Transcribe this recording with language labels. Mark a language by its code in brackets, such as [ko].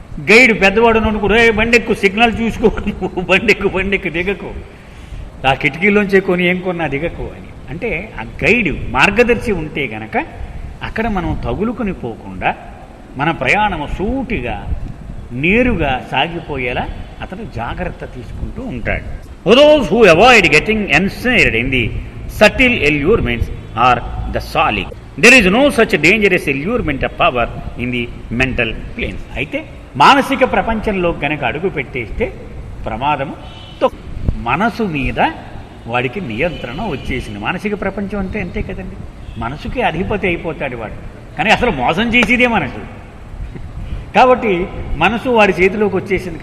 [te] Guide పెద్దవాడు అనుకుంటు, బండి ఎక్కువ సిగ్నల్ చూసుకో, బండెక్కు దిగకు, ఆ కిటికీలోంచే కొని ఏం కొన్నా దిగకు అని. అంటే ఆ గైడ్ మార్గదర్శి ఉంటే గనక అక్కడ మనం తగులుకొని పోకుండా మన ప్రయాణము సూటిగా నేరుగా సాగిపోయేలా అతను జాగ్రత్త తీసుకుంటూ ఉంటాడు. [en] Those who avoid getting ensnared in the subtle allurements are the solid. There is no such dangerous allurement of power in the mental planes. [te] అయితే మానసిక ప్రపంచంలో గనక అడుగు పెట్టేస్తే ప్రమాదము మనసు మీద వాడికి నియంత్రణ వచ్చేసింది. మానసిక ప్రపంచం అంటే అంతే కదండి, మనసుకి అధిపతి అయిపోతాడు వాడు. కానీ అసలు మోసం చేసేదే మనసు. కాబట్టి మనసు వాడి చేతిలోకి వచ్చేసింది.